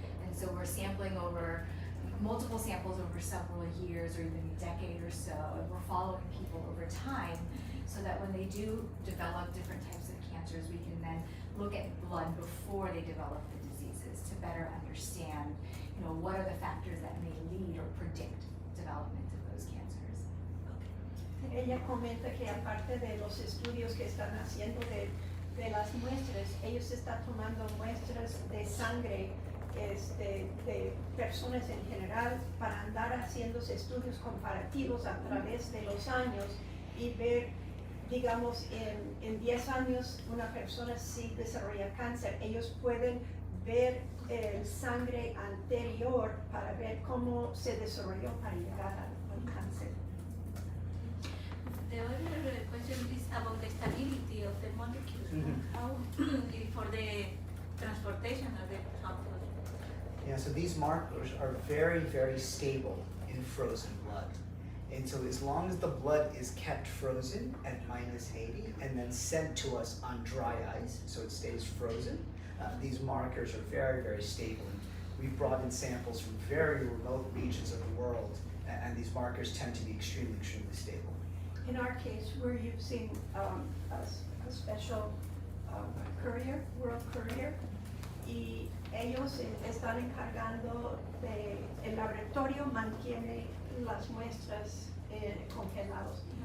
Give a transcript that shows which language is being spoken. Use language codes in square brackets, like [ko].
[en] And so we're sampling over multiple samples over several years or even a decade or so, and we're following people over time so that when they do develop different types of cancers, we can then look at blood before they develop the diseases to better understand, what are the factors that may lead or predict development of those cancers. [es] Ella comenta que aparte de los estudios que están haciendo de las muestras, ellos están tomando muestras de sangre de personas en general para andar haciendo estudios comparativos a través de los años y ver, digamos, en 10 años una persona si desarrolla cáncer, ellos pueden ver sangre anterior para ver cómo se desarrolló para llegar al cáncer. [en] The other question is about the stability of the molecules. How for the transportation of the sample. Yeah, so these markers are very, very stable in frozen blood. And so as long as the blood is kept frozen at -80 and then sent to us on dry ice, so it stays frozen, these markers are very, very stable. And we've brought in samples from very remote regions of the world, and these markers tend to be extremely, extremely stable. In our case, we're using a special courier, world courier, [es] y ellos están encargando el laboratorio mantiene las muestras congeladas.